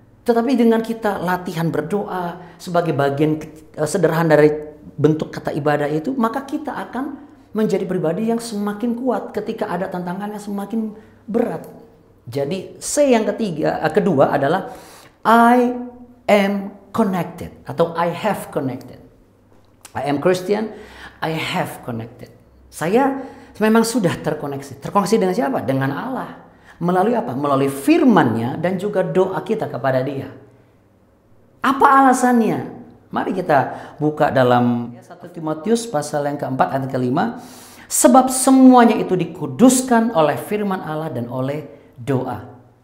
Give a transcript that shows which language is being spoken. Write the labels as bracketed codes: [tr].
[id] Tetapi dengan kita latihan berdoa sebagai bagian sederhana dari bentuk kata ibadah itu, maka kita akan menjadi pribadi yang semakin kuat ketika ada tantangan yang semakin berat. Jadi C yang kedua adalah [en] I am connected [id] atau [en] I have connected. I am Christian, I have connected. [id] Saya memang sudah terkoneksi. Terkoneksi dengan siapa? Dengan Allah. Melalui apa? Melalui firman-Nya dan juga doa kita kepada Dia. Apa alasannya? Mari kita buka dalam 1 Timotius pasal yang keempat ayat kelima. Sebab semuanya itu dikuduskan oleh firman Allah dan oleh doa.